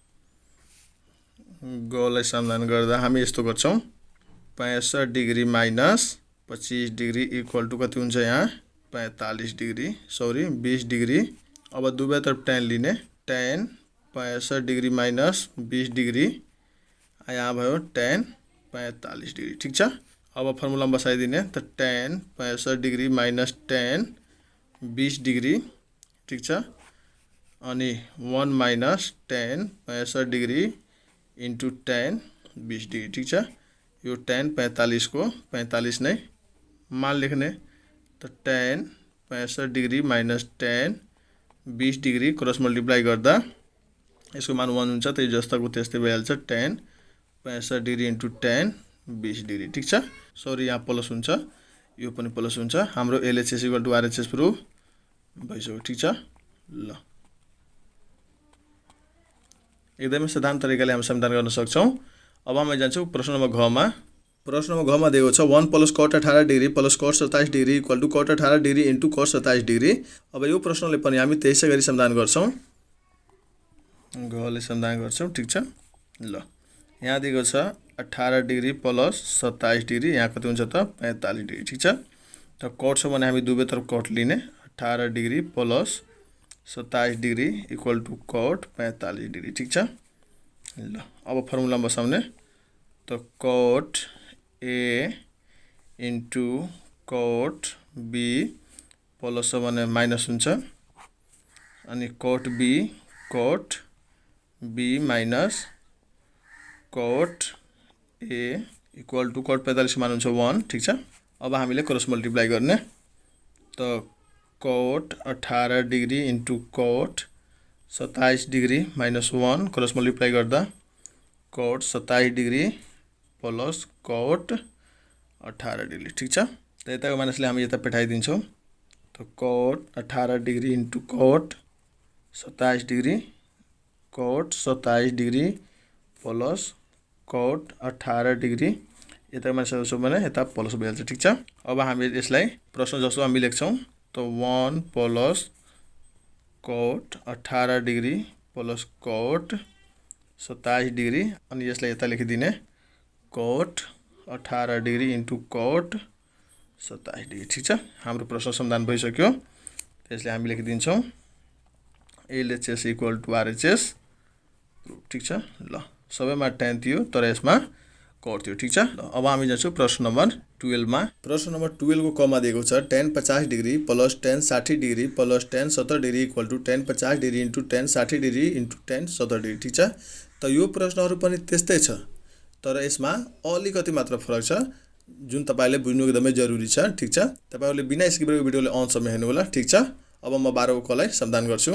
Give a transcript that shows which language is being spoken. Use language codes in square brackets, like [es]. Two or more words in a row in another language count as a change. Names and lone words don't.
[ne] गलाई समाधान गर्दा हामी यस्तो गर्छौं [en] 65 degree minus 25 degree equal to [ne] कति हुन्छ यहाँ [en] 45 degree sorry 20 degree. [ne] अब दुवैतर्फ tan लिने। [en] tan 65 degree minus 20 degree [ne] यहाँ भयो [en] tan 45 degree. [ne] ठीक छ। अब फर्मुला बसाइदिने। त [en] tan 65 degree minus tan 20 degree. [ne] ठीक छ। अनि 1 [en] minus tan 65 degree into tan 20 degree [ne] ठीक छ। यो tan 45 को 45 नै मान लेख्ने त [en] tan 65 degree minus tan 20 degree cross multiply [ne] गर्दा यसको मान 1 हुन्छ, त्यही जस्ताको त्यस्तै भइहाल्छ [en] tan 65 degree into tan 20 degree [ne] ठीक छ। सरी यहाँ प्लस हुन्छ, यो पनि प्लस हुन्छ। हाम्रो [en] LHS equal to RHS proof [ne] भइसक्यो ठीक छ। ल एकदमै साधारण तरिकाले हामी समाधान गर्न सक्छौं। अब हामी जान्छौं प्रश्न नम्बर घ मा। प्रश्न नम्बर घ मा दिएको छ 1 [en] plus cot 18 degree plus cot 27 degree equal to cot 18 degree into cot 27 degree. [ne] अब यो प्रश्नले पनि हामी त्यसै गरी समाधान गर्छौं, घले समाधान गर्छौं ठीक छ। ल यहाँ दिएको छ [en] 18 degree plus 27 degree, [ne] यहाँ कति हुन्छ त 45 डिग्री ठीक छ। त cot छ भने हामी दुवैतर्फ cot लिने, [en] 18 degree plus 27 degree equal to cot 45 degree [ne] ठीक छ। ल अब फर्मुला बसाउने त [en] cot A into cot B plus [ne] छ भने माइनस हुन्छ, अनि [en] cot B minus cot A equal to cot 45 [ne] मान हुन्छ 1 ठीक छ। अब हामीले [en] cross multiply [ne] गर्ने त [en] cot 18 degree into cot 27 degree minus 1 cross multiply [ne] गर्दा [en] cot 27 degree plus cot 18 degree [ne] ठीक छ। त यताको माइनसले हामी यता पठाइदिन्छौं, त [en] cot 18 degree into cot 27 degree cot 27 degree plus cot 18 degree [ne] यता माइनस छ भने यता प्लस भइहाल्छ ठीक छ। अब हामी यसलाई प्रश्न जस्तो हामी लेख्छौं त 1 [en] plus cot 18 degree plus cot 27 degree, [ne] अनि यसलाई यता लेखिदिने [en] cot 18 degree into cot 27 degree [ne] ठीक छ। हाम्रो प्रश्न समाधान भइसक्यो। त्यसले हामी लेखिदिन्छौं [en] LHS equal to RHS proof [ne] ठीक छ। ल सबैमा tan थियो तर यसमा cot थियो ठीक छ। अब हामी जान्छौं प्रश्न नम्बर 12 मा। प्रश्न नम्बर 12 को क मा दिएको छ [en] tan 50 degree plus tan 60 degree plus tan 70 degree equal to tan 50 degree into tan 60 degree into tan 70 degree [ne] ठीक छ। त यो प्रश्नहरु पनि त्यस्तै छ, तर यसमा अलिकति मात्र फरक छ जुन तपाईले बुझ्नु एकदमै जरुरी छ ठीक छ। तपाईहरुले बिना स्किप गरेको भिडियोले अन्तसम्म हेर्नु होला ठीक छ। अब म 12 को कलाई समाधान गर्छु।